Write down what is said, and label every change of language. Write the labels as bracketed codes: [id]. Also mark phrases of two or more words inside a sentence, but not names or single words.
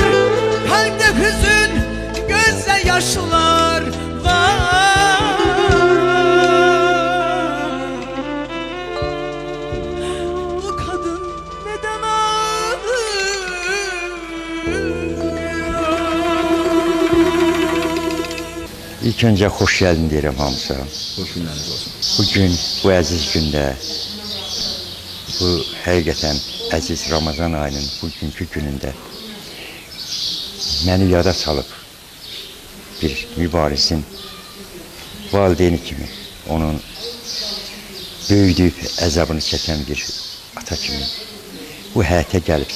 [tr] Kalpte hüzün, gözde yaşlar var. Bu kadın neden [az] İlk öncə xoş gəldin deyirəm hamısa. Xoş günləriniz olsun. Bu gün, bu əziz gündə, bu həqiqətən əziz Ramazan ayının bugünkü günündə məni yada salıb bir mübarizin valideyni kimi, onun böyüdüyüb əzabını çəkən bir ata kimi bu həyətə gəlibsin.